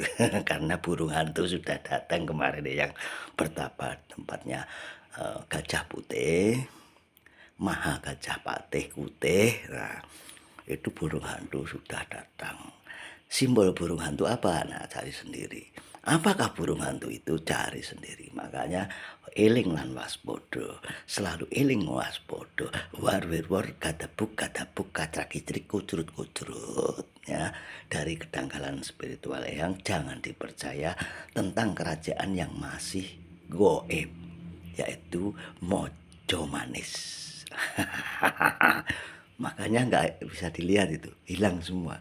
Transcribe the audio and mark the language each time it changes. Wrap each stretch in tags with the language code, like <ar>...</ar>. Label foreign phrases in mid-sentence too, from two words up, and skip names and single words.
<id>Karena burung hantu sudah datang kemarin yang bertapa tempatnya Gajah Putih, Maha Gajah Patih Kutih. Nah, itu burung hantu sudah datang. Simbol burung hantu apa? Nah, cari sendiri. Apakah burung hantu itu? Cari sendiri. Makanya</id> <jv>eling lan waspada,</jv> <id>selalu</id> <jv>eling waspada. War gadabuk kacrak-kicrik kucrut-kucrut ya.</jv> <id>Dari kedangkalan spiritual yang jangan dipercaya tentang kerajaan yang masih goib, yaitu Mojo Manis. Makanya nggak bisa dilihat itu, hilang semua.</id>